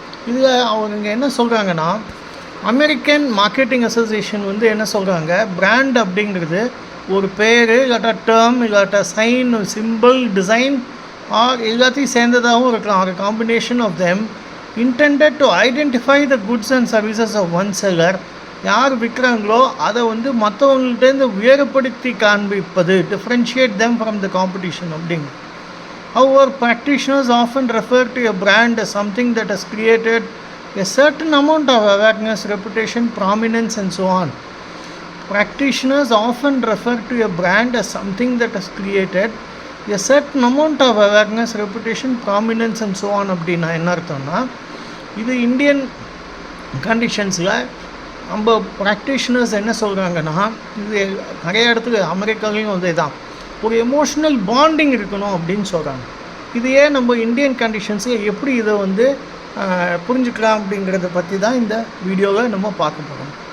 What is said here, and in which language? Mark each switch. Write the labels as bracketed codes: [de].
[ta] இதில் அவங்க என்ன சொல்கிறாங்கன்னா, அமெரிக்கன் மார்க்கெட்டிங் அசோசியேஷன் என்ன சொல்கிறாங்க, பிராண்ட் அப்படிங்கிறது ஒரு பேர் இல்லாட்டா டேர்ம் இல்லாட்டா சைன், சிம்பிள், டிசைன் ஆர் எல்லாத்தையும் சேர்ந்ததாகவும் இருக்கலாம். [en] ஒரு combination of them intended to identify the goods and services of one seller. [ta] யார் விற்கிறாங்களோ அதை மற்றவங்கள்ட்டேருந்து வேறுபடுத்தி காண்பிப்பது, [en] differentiate them from the competition [ta] அப்படிங்க. [en] However, practitioners often refer to a brand as something that has created a certain amount of awareness, reputation, prominence and so on. Practitioners often refer to a brand as something that has created a certain amount of awareness, reputation, prominence and so on. [ta] அப்படின்னா என்ன அர்த்தம்னா, இது Indian கண்டிஷன்ஸில் நம்ம practitioners என்ன சொல்கிறாங்கன்னா, இது நிறைய இடத்துல அமெரிக்காலையும் தான் ஒரு எமோஷ்னல் பாண்டிங் இருக்கணும் அப்படின்னு சொல்கிறாங்க. இது ஏன் நம்ம இந்தியன் கண்டிஷன்ஸில் எப்படி இதை புரிஞ்சுக்கலாம் அப்படிங்கிறத பற்றி தான் இந்த வீடியோவில் நம்ம பார்க்க போகிறோம்.